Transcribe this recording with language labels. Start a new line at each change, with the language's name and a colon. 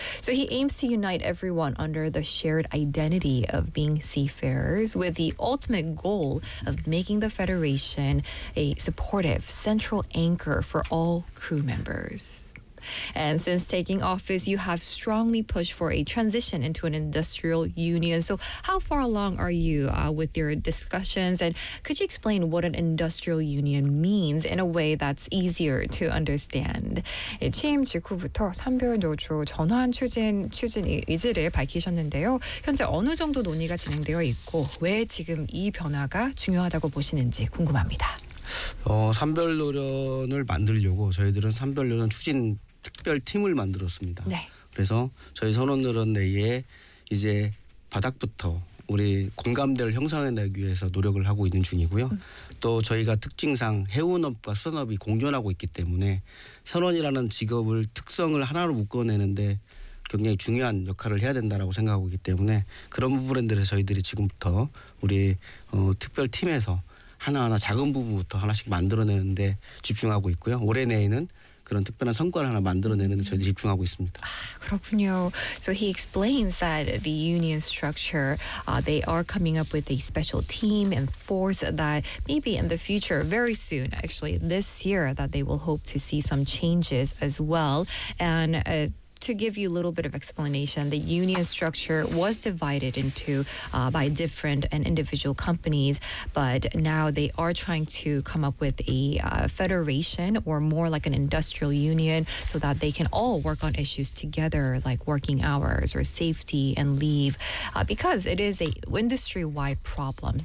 English: So he aims to unite everyone under the shared identity of being seafarers with the ultimate goal of making the Federation a supportive central anchor for all crew members. And since taking office, you have strongly pushed for a transition into an industrial union. So how far along are you with your discussions? And could you explain what an industrial union means in a way that's easier to understand?
Korean: 취임 직후부터 선별 노조 전환 추진 의지를 밝히셨는데요. 현재 어느 정도 논의가 진행되어 있고 왜 지금 이 변화가 중요하다고 보시는지 궁금합니다. 선별 노련을 만들려고 저희들은 선별 노련 추진 특별팀을 만들었습니다. 네. 그래서 저희 선원들은 내에 이제 바닥부터 우리 공감대를 형성해내기 위해서 노력을 하고 있는 중이고요. 또 저희가 특징상 해운업과 수산업이 공존하고 있기 때문에 선원이라는 직업을 특성을 하나로 묶어내는데 굉장히 중요한 역할을 해야 된다라고 생각하고 있기 때문에 그런 부분에 대해서 저희들이 지금부터 우리 특별팀에서 하나하나 작은 부분부터 하나씩 만들어내는데 집중하고 있고요. 올해 내에는 그런 특별한 성과를 하나 만들어내는 데 저희도 집중하고 있습니다. 아, 그렇군요.
English: So he explains that the union structure, they are coming up with a special team and force that maybe in the future, very soon, actually this year, that they will hope to see some changes as well. And to give you a little bit of explanation, the union structure was divided into by different and individual companies, but now they are trying to come up with a federation or more like an industrial union so that they can all work on issues together like working hours or safety and leave because it is a industry-wide problem.